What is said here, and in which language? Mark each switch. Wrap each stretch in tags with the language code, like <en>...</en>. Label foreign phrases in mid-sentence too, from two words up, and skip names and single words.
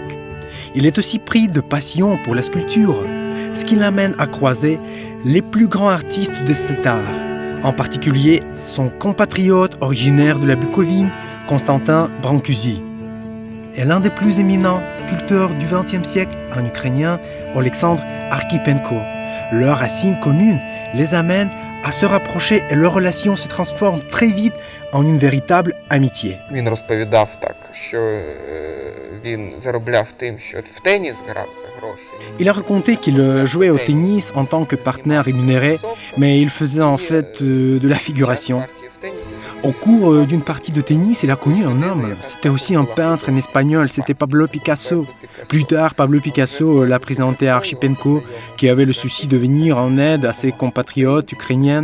<fr>Il est aussi pris de passion pour la sculpture, ce qui l'amène à croiser les plus grands artistes de cet art, en particulier son compatriote originaire de la Bucovine, Constantin Brancusi, et l'un des plus éminents sculpteurs du XXe siècle, un Ukrainien, Alexandre Archipenko. Leurs racines communes les amènent à se rapprocher et leur relation se transforme très vite en une véritable amitié.</fr> <uk>Він розповідав так, що він заробляв тим, що в теніс грав за гроші.</uk> <fr>Il a raconté qu'il jouait au tennis en tant que partenaire rémunéré, mais il faisait en fait de la figuration. Au cours d'une partie de tennis, il a connu un homme. C'était aussi un peintre, un espagnol, c'était Pablo Picasso. Plus tard, Pablo Picasso l'a présenté à Archipenko, qui avait le souci de venir en aide à ses compatriotes ukrainiens.</fr>